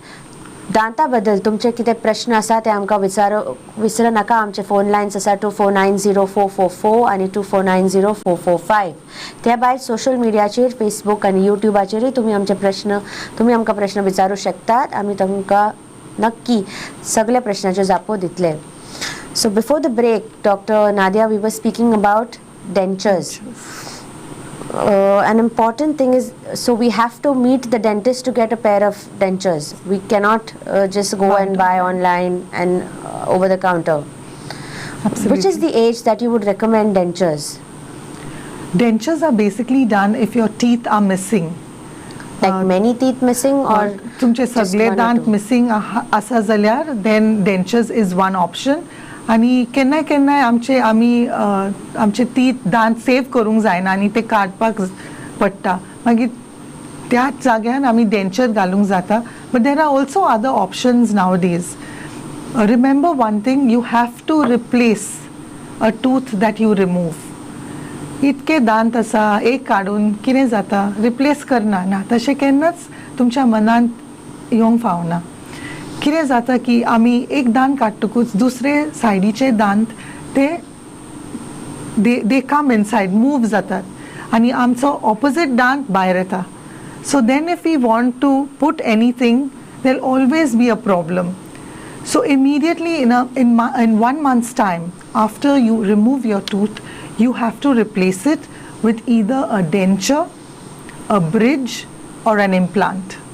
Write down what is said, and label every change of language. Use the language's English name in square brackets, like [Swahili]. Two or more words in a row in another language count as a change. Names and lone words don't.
[Konkani] दांता बद्दल तुमचे कितें प्रश्न आसा ते आमकां विसरू नाका. आमचे फोन लायन्स आसा 24904444 आनी 24904445. त्या भायर सोशल मिडियाचेर फेसबूक आनी युट्यूबाचेरूय तुमी आमकां प्रश्न विचारूं शकतात. आमी तुमकां नक्की सगळे प्रश्नाच्यो जापो दितले. [English] So before the break, Dr. Nadia, we were speaking about dentures. An important thing is, so we have to meet the dentist to get a pair of dentures. We cannot just go and buy online and over the counter. Absolutely. Which is the age that you would recommend dentures? Dentures are basically done if your teeth are missing. Like many teeth missing or [Konkani] तुमचे [English] just [Konkani] सगळे [English] one or [Konkani] दांत [English] two? [Konkani] मिसिंग आसा जाल्यार [English] then dentures is one option. [Konkani] आनी केन्नाय आमचे तीत दांत सेव करूंक जायना आनी ते काडपाक पडटा, मागीर त्याच जाग्यार आमी डेंचर घालूंक जाता. [English] But there are also other options nowadays. Remember one thing, you have to replace a tooth that you remove. [Konkani] इतके दांत आसा, एक काडून कितें जाता, रिप्लेस करना ना, तशें केन्नाच तुमच्या मनांत येवंक फावना. कितें जाता की आमी एक दांत काडटकूच दुसरे सायडीचे दांत [English] they come inside, [Konkani] मूव जातात आनी आमचो ऑपोजीट दांत भायर येता. [English] So then if we want to put anything there always be a problem. So immediately in 1 month's time after you remove your tooth, you have to replace it with either a denture, a bridge or an implant.